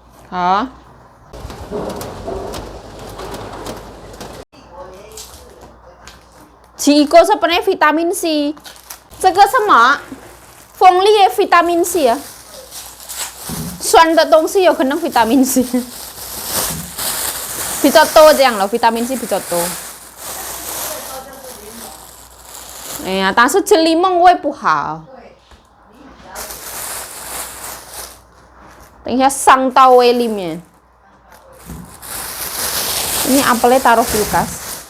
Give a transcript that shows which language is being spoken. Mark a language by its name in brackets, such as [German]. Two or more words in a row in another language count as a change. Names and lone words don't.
[Chinese] 好。奇异果 sebenarnya vitamin C，这个什么？凤梨也 vitamin C 啊，酸的东西有可能 vitamin C， 比较多这样了，vitamin C 比较多。哎呀，但是吃柠檬味不好，等一下伤到胃里面。 [Indonesian] Ini apelnya taruh kulkas.